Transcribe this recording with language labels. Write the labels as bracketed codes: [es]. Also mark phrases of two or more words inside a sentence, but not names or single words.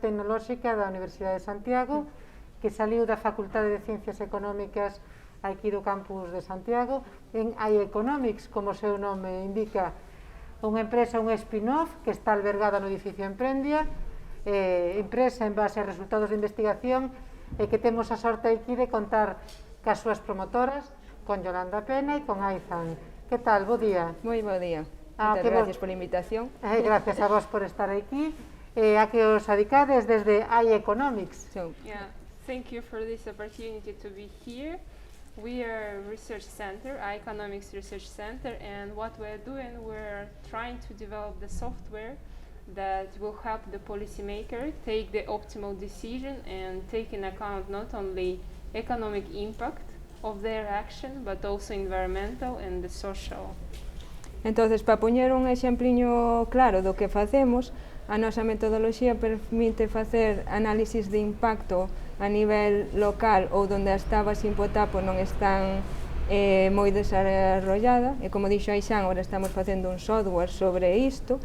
[gl] tecnolóxica da Universidade de Santiago, que saliu da Facultade de Ciencias Económicas aquí do campus de Santiago, en iEconomics, como o seu nome indica, unha empresa, un spin-off que está albergada no edificio Emprendia, empresa en base a resultados de investigación, e que temos a sorte aquí de contar cas súas promotoras, con Yolanda Pena e con Aizan. Que tal? Bo día. Moi bo día. Moitas gracias pola invitación. Gracias a vos por estar aquí. A que os adicades desde iEconomics. [en] Thank you for this opportunity to be here. We are a research center, iEconomics Research Center, and what we're doing, we're trying to develop the software that will help the policymaker take the optimal decision and take in account not only economic impact of their action, but also environmental and the social. [gl] Entonces, para poñer un exempliño claro do que facemos, a nosa metodoloxía permite facer análisis de impacto a nivel local ou donde as tabas impotapo non están moi desarrollada, e como dixo Aixán, agora estamos facendo un software sobre isto.